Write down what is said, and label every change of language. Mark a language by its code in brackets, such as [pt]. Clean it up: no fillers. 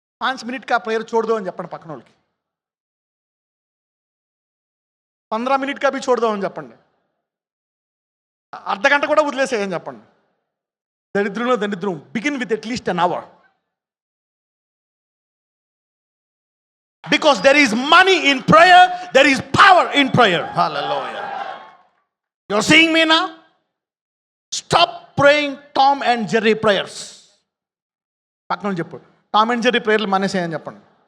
[te] 5 minute కా prayer చూడదు అని చెప్పండి పక్కన వాళ్ళకి. 15 మినిట్ కా బి చూడదు అని చెప్పండి. అర్ధగంట కూడా వదిలేసేయని చెప్పండి. దరిద్రం. [en] Begin with at least an hour. Because there is money in prayer, there is power in prayer. Hallelujah. You're seeing me now? Stop praying Tom and Jerry prayers. [te] పక్కన చెప్పు, టామ్ అండ్ జెర్రీ ప్రేయర్లు మానేసేయని చెప్పండి.